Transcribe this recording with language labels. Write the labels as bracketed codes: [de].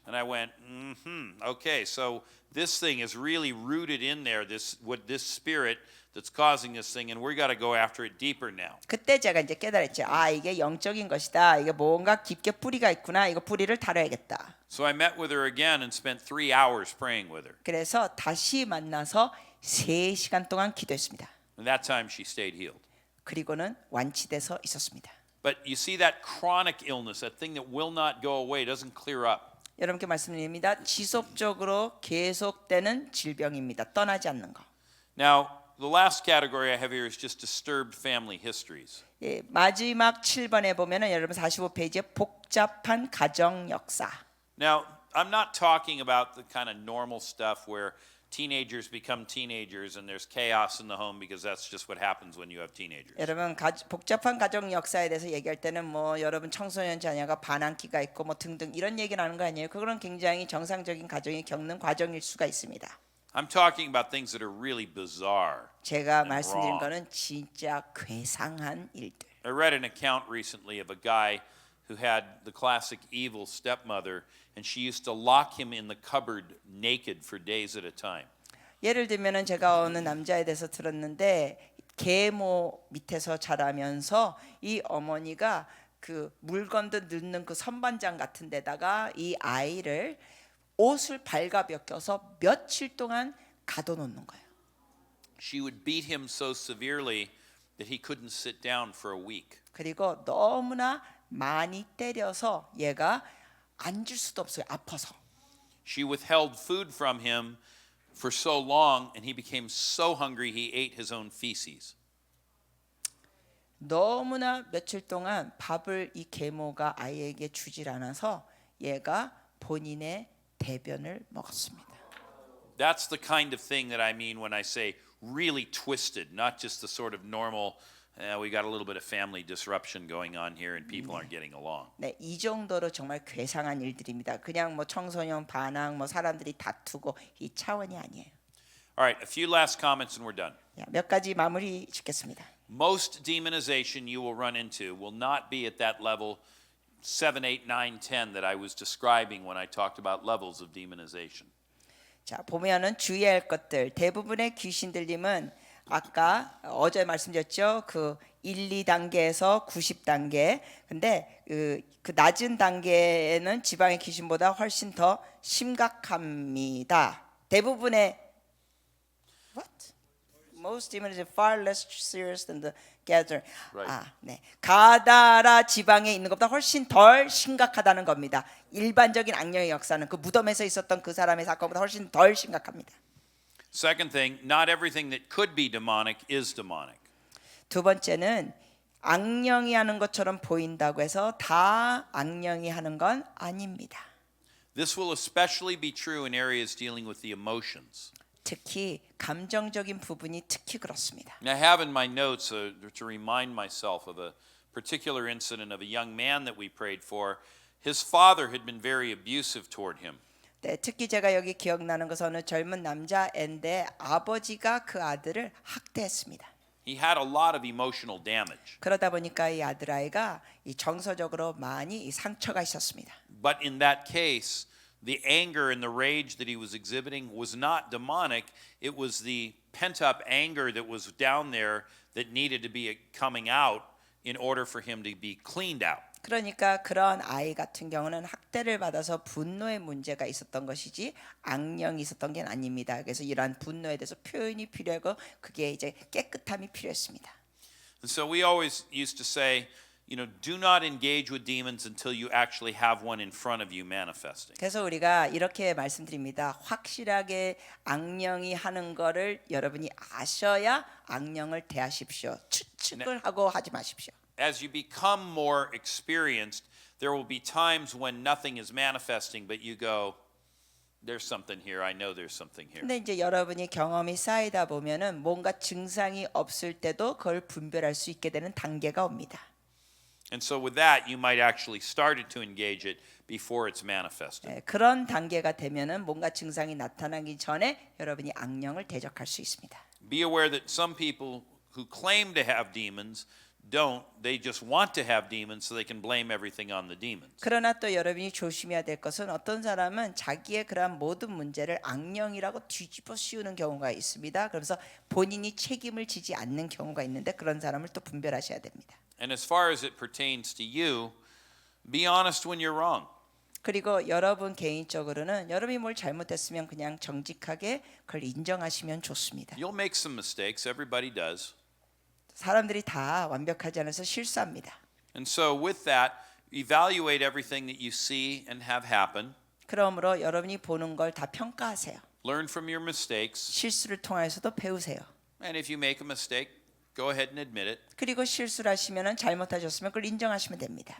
[en] and I went, okay, so this thing is really rooted in there. This spirit that's causing this thing, and we got to go after it deeper now. [ko] 그때 제가 이제 깨달았죠. 아, 이게 영적인 것이다. 이게 뭔가 깊게 뿌리가 있구나. 이거 뿌리를 다뤄야겠다. [en] So I met with her again and spent 3 hours praying with her. [ko] 그래서 다시 만나서 3시간 동안 기도했습니다. [en] And that time she stayed healed. [ko] 그리고는 완치돼서 있었습니다. [en] But you see that chronic illness, that thing that will not go away, doesn't clear up. [ko] 여러분께 말씀드립니다. 지속적으로 계속되는 질병입니다. 떠나지 않는 거. [en] Now, the last category I have here is just disturbed family histories. [ko] 예, 마지막 7번에 보면은 여러분 45페이지에 복잡한 가정 역사. [en] Now, I'm not talking about the kind of normal stuff where teenagers become teenagers and there's chaos in the home because that's just what happens when you have teenagers. [ko] 여러분 복잡한 가정 역사에 대해서 얘기할 때는 뭐 여러분 청소년 자녀가 반항기가 있고 뭐 등등 이런 얘기를 하는 거 아니에요. 그거는 굉장히 정상적인 가정이 겪는 과정일 수가 있습니다. [en] I'm talking about things that are really bizarre. [ko] 제가 [en] and [ko] 말씀드린 [en] wrong. [ko] 거는 진짜 괴상한 일들. [en] I read an account recently of a guy who had the classic evil stepmother, and she used to lock him in the cupboard naked for days at a time. [ko] 예를 들면은 제가 어느 남자에 대해서 들었는데 계모 밑에서 자라면서 이 어머니가 그 물건들 넣는 그 선반장 같은 데다가 이 아이를 옷을 발가벗겨서 며칠 동안 가둬놓는 거예요. [en] She would beat him so severely that he couldn't sit down for a week. [ko] 그리고 너무나 많이 때려서 얘가 앉을 수도 없어요. 아파서. [en] She withheld food from him for so long, and he became so hungry he ate his own feces. [ko] 너무나 며칠 동안 밥을 이 계모가 아이에게 주질 않아서 얘가 본인의 대변을 먹었습니다. [en] That's the kind of thing that I mean when I say really twisted, not just the sort of normal, we got a little bit of family disruption going on here and people aren't getting along. [ko] 네, 이 정도로 정말 괴상한 일들입니다. 그냥 뭐 청소년 반항, 뭐 사람들이 다투고 이 차원이 아니에요. [en] All right, a few last comments and we're done. [ko] 몇 가지 마무리 짓겠습니다. [en] Most demonization you will run into will not be at that level 7, 8, 9, 10 that I was describing when I talked about levels of demonization. [ko] 자, 보면은 주의할 것들 대부분의 귀신 들림은 아까 어제 말씀드렸죠. 그 1, 2단계에서 90단계. 근데 그 낮은 단계에는 지방의 귀신보다 훨씬 더 심각합니다. 대부분의 [en] What? Most demons are far less serious than the gathering. Right. [ko] 아, 네. 가다라 지방에 있는 것보다 훨씬 덜 심각하다는 겁니다. 일반적인 악령의 역사는 그 무덤에서 있었던 그 사람의 사건보다 훨씬 덜 심각합니다. [en] Second thing, not everything that could be demonic is demonic. [ko] 두 번째는 악령이 하는 것처럼 보인다고 해서 다 악령이 하는 건 아닙니다. [en] This will especially be true in areas dealing with the emotions. [ko] 특히 감정적인 부분이 특히 그렇습니다. [en] And I have in my notes to remind myself of a particular incident of a young man that we prayed for. His father had been very abusive toward him. [ko] 네, 특히 제가 여기 기억나는 것은 어느 젊은 남자인데 아버지가 그 아들을 학대했습니다. [en] He had a lot of emotional damage. [ko] 그러다 보니까 이 아들아이가 이 정서적으로 많이 이 상처가 있었습니다. [en] But in that case, the anger and the rage that he was exhibiting was not demonic. It was the pent-up anger that was down there that needed to be coming out in order for him to be cleaned out. [ko] 그러니까 그런 아이 같은 경우는 학대를 받아서 분노의 문제가 있었던 것이지 악령이 있었던 게 아닙니다. 그래서 이러한 분노에 대해서 표현이 필요하고 그게 이제 깨끗함이 필요했습니다. [en] And so we always used to say, do not engage with demons until you actually have one in front of you manifesting. [ko] 그래서 우리가 이렇게 말씀드립니다. 확실하게 악령이 하는 거를 여러분이 아셔야 악령을 대하십시오. 추측을 하고 하지 마십시오. [en] As you become more experienced, there will be times when nothing is manifesting, but you go, there's something here. I know there's something here. [ko] 근데 이제 여러분이 경험이 쌓이다 보면은 뭔가 증상이 없을 때도 그걸 분별할 수 있게 되는 단계가 옵니다. [en] And so with that, you might actually started to engage it before it's manifested. [ko] 예, 그런 단계가 되면은 뭔가 증상이 나타나기 전에 여러분이 악령을 대적할 수 있습니다. [en] Be aware that some people who claim to have demons don't. They just want to have demons so they can blame everything on the demons. [ko] 그러나 또 여러분이 조심해야 될 것은 어떤 사람은 자기의 그러한 모든 문제를 악령이라고 뒤집어 씌우는 경우가 있습니다. 그래서 본인이 책임을 지지 않는 경우가 있는데 그런 사람을 또 분별하셔야 됩니다. [en] And as far as it pertains to you, be honest when you're wrong. [ko] 그리고 여러분 개인적으로는 여러분이 뭘 잘못했으면 그냥 정직하게 그걸 인정하시면 좋습니다. [en] You'll make some mistakes. Everybody does. [ko] 사람들이 다 완벽하지 않아서 실수합니다. [en] And so with that, evaluate everything that you see and have happen. [ko] 그러므로 여러분이 보는 걸 다 평가하세요. [en] Learn from your mistakes. [ko] 실수를 통해서도 배우세요. [en] And if you make a mistake, go ahead and admit it. [ko] 그리고 실수를 하시면은 잘못하셨으면 그걸 인정하시면 됩니다.